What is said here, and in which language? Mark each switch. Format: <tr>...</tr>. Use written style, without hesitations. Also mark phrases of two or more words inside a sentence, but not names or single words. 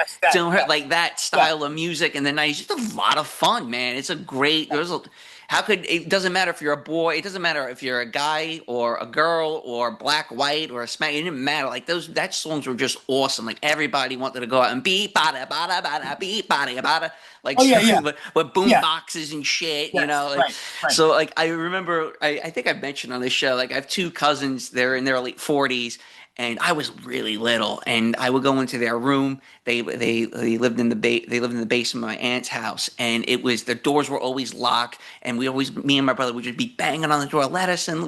<en>Yes, that, don't hurt, yes, like that yeah. style of music. And the '90s, just a lot of fun, man. It's a great. How could it doesn't matter if you're a boy, it doesn't matter if you're a guy or a girl or black, white or a smack. It didn't matter. Like that songs were just awesome. Like everybody wanted to go out and beep bada bada bada beep bada bada like Oh yeah, yeah, with boom yeah. boxes and shit. You Yes, know, like right, right. so. Like I remember, I think I've mentioned on this show. Like I have two cousins. They're in their late 40s. And I was really little, and I would go into their room. They lived in they lived in the basement of my aunt's house, and it was the doors were always locked, and me and my brother would just be banging on the door, let us in.</en>